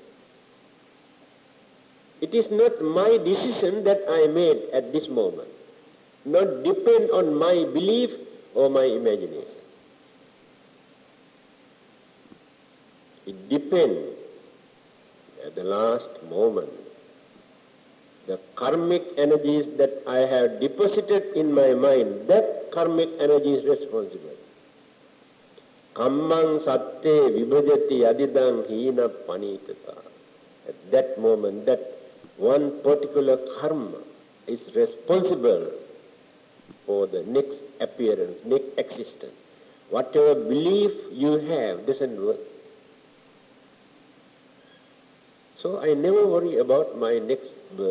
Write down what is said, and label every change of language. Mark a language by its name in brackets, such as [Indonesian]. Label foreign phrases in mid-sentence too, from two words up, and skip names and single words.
[English] It is not my decision that I made at this moment, not depend on my belief or my imagination. It depends at the last moment The karmic energies that I have deposited in my mind, that karmic energy is responsible. [Pali] Kammang satte vibhajati adidang hina panitata. [English] At that moment, that one particular karma is responsible for the next appearance, next existence. Whatever belief you have doesn't work. So I never worry about my next birth.